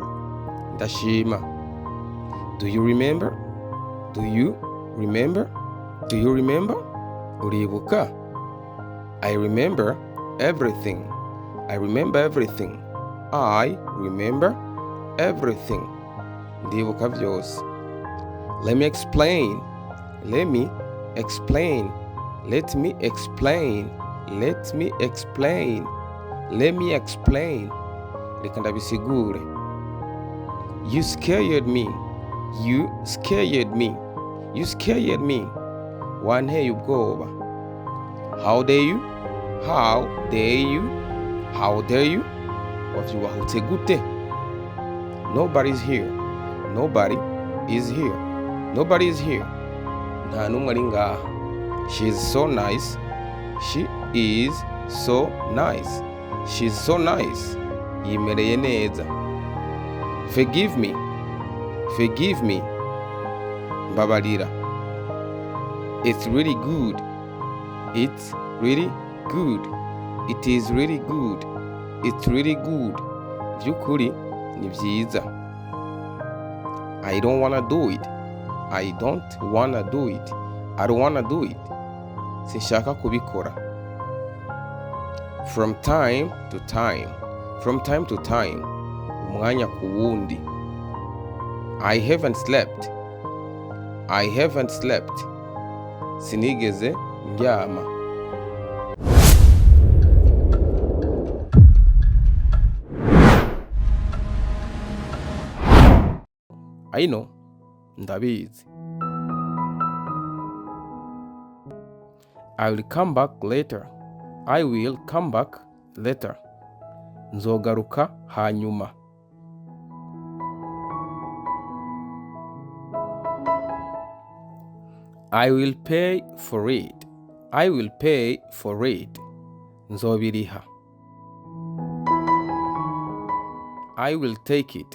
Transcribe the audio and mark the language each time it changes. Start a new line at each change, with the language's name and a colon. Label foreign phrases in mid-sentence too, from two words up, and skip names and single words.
English: Ndashima. Do you remember? Do you remember? Do you remember? Uribuka? I remember everything. I remember everything. I remember everything.
Rundi: Ndibuka byose.
English: Let me explain. Let me explain. Let me explain. Let me explain. Let me explain.
Rundi: Reka ndabisigure.
English: You scared me. You scared me. You scared me.
Rundi: Wanteye ubwoba.
English: How dare you? How dare you? How dare you?
Rundi: Wavyubahutse gute?
English: Nobody's here. Nobody is here. Nobody is here.
Rundi: Nta numwe ari ngaha.
English: She is so nice. She is so nice. She is so nice.
Rundi: Yimereye neza.
English: Forgive me. Forgive me. Mbabarira. It's really good. It's really good. It is really good. It's really good.
Rundi: Byukuri ni byiza.
English: I don't wanna do it. I don't wanna do it. I don't wanna do it.
Rundi: Sinshaka kubikora.
English: From time to time. From time to time.
Rundi: Umwanya ku wundi.
English: I haven't slept. I haven't slept.
Rundi: Sinigeze ndyama.
English: I know. Ndabizi. I will come back later. I will come back later.
Rundi: Nzogaruka hanyuma.
English: I will pay for it. I will pay for it. Nzobiriha. I will take it.